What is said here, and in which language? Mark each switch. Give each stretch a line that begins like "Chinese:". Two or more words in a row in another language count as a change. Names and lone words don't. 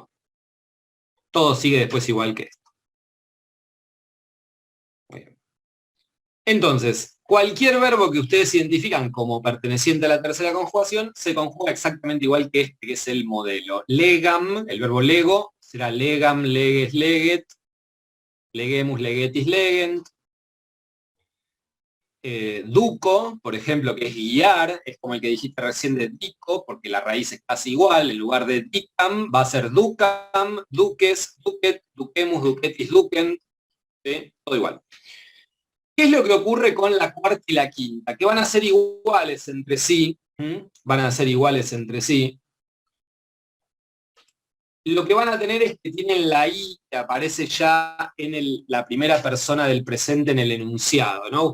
Spanish: Todo sigue después igual que esto. Muy bien. Entonces, cualquier verbo que ustedes identifican como perteneciente a la tercera conjugación se conjuga exactamente igual que este, que es el modelo.
Latin: Legam,
Spanish: el verbo
Latin: lego, será legam, leges, leget, legemus, legetis, legent. Duco,
Spanish: por ejemplo, que es guiar, es como el que dijiste recién de dico, porque la raíz es casi igual, en lugar de dicam va a ser
Latin: ducam, duques, duquet, duquemus, duquetis, duquent,
Spanish: ¿sí? Todo igual. ¿Qué es lo que ocurre con la cuarta y la quinta? Que van a ser iguales entre sí, van a ser iguales entre sí. Lo que van a tener es que tienen la I que aparece ya en la primera persona del presente en el enunciado, ¿no?